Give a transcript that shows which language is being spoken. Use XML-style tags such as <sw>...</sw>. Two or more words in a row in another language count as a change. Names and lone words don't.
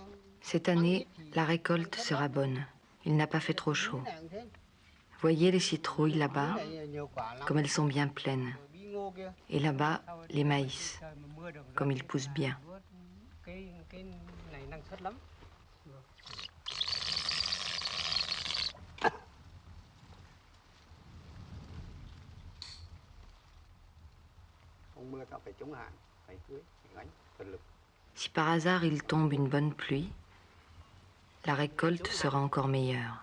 <fr>Cette année, la récolte sera bonne. Il n'a pas fait trop chaud. Voyez les citrouilles là-bas, comme elles sont bien pleines. Et là-bas, les maïs, comme ils poussent bien.</fr> <vi>Cái này năng suất lắm.</vi> <fr>Si par hasard il tombe une bonne pluie, la récolte sera encore meilleure.</fr>